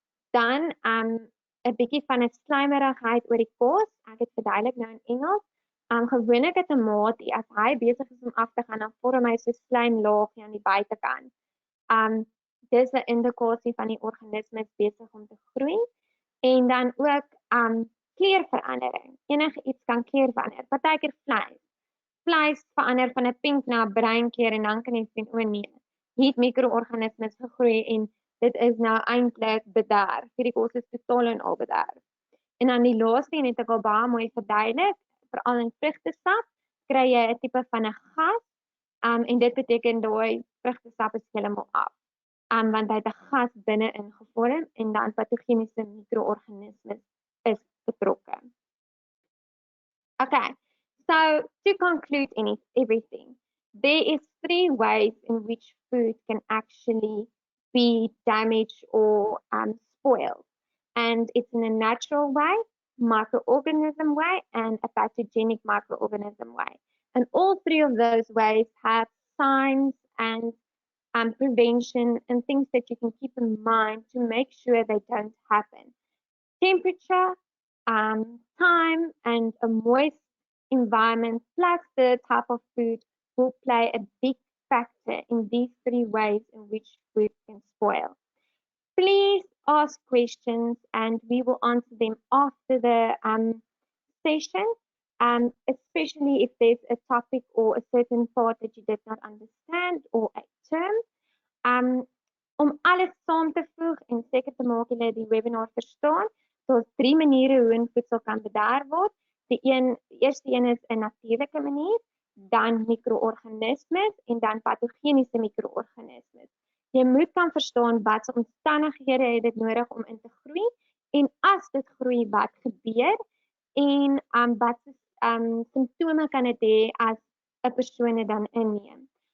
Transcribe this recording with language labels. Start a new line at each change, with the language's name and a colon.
Afrikaans: Dan 'n bietjie van 'n slijmerigheid oor die kos. Ek het verduidelik nou in Engels. Gewoonlik 'n tamatie, as hy besig is om af te gaan, dan vorm hy so 'n slijmlaagie aan die buitekant. Dis 'n indikasie van die organismes besig om te groei. En dan ook kleurverandering. Enige iets kan kleur verander. Partykeer vleis. Vleis verander van 'n pink na 'n bruin kleur en dan kan jy sien, o nee, hier het micro-organismes gegroei en dit is nou eintlik bederf. Hierdie kos is totaal en al bederf. En dan die laaste een het ek al baie mooi verduidelik, veral in vrugtesap, kry jy 'n tipe van 'n gas, en dit beteken daai vrugtesap is heeltemal af. Want hy het 'n gas binne-in gevorm en dan patogeniese micro-organismes is betrokke.
English: Okay, so to conclude everything, there is 3 ways in which food can actually be damaged or spoiled. And it's in a natural way, microorganism way, and a pathogenic microorganism way. And all 3 of those ways have signs and prevention and things that you can keep in mind to make sure they don't happen. Temperature, time, and a moist environment, plus the type of food, will play a big factor in these 3 ways in which food can spoil. Please ask questions and we will answer them after the session, especially if there's a topic or a certain part that you did not understand or a term.
Afrikaans: Om alles saam te voeg en seker te maak julle die webinar verstaan, daar's 3 maniere hoe 'n voedsel kan bederf word. Die eerste een is 'n natuurlike manier, dan micro-organismes en dan patogeniese micro-organismes. Jy moet kan verstaan watse omstandighede het dit nodig om in te groei en as dit groei, wat gebeur en watse simptome kan dit hê as 'n persoon dit dan inneem.